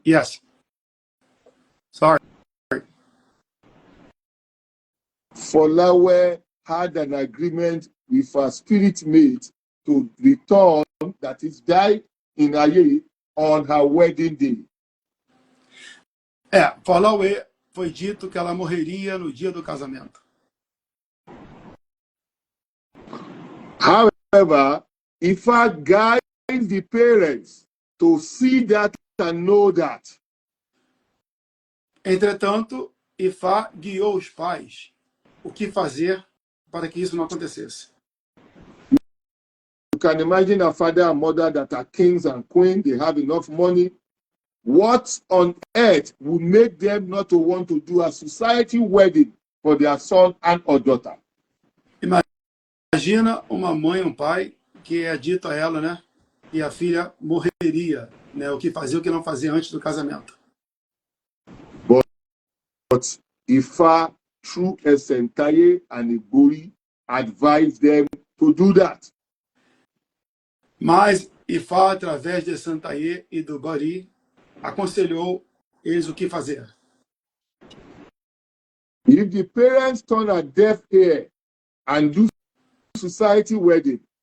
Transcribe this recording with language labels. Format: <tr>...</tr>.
<en>Yes. Sorry. Folawe had an agreement with her spirit mate to return, that is, die in Aye on her wedding day.</en> <pt>Folawe foi dito que ela morreria no dia do casamento.</pt> <en>However, Ifa guides the parents to see that and know that.</en> <pt>Entretanto, Ifa guiou os pais o que fazer para que isso não acontecesse.</pt> <en>You can imagine a father and mother that are kings and queens, they have enough money. What on earth would make them not to want to do a society wedding for their son and or daughter?</en> <pt>Imagina uma mãe e um pai que é dito a ela, né, que a filha morreria, né, o que fazia, o que não fazia antes do casamento.</pt> <en>But Ifa, through Esentaye and Igbori, advised them to do that.</en> <pt>Mas Ifá, através de Santaye e do Bari, aconselhou eles o que fazer.</pt> <en>If the parents turn a deaf ear and do society wedding,</en>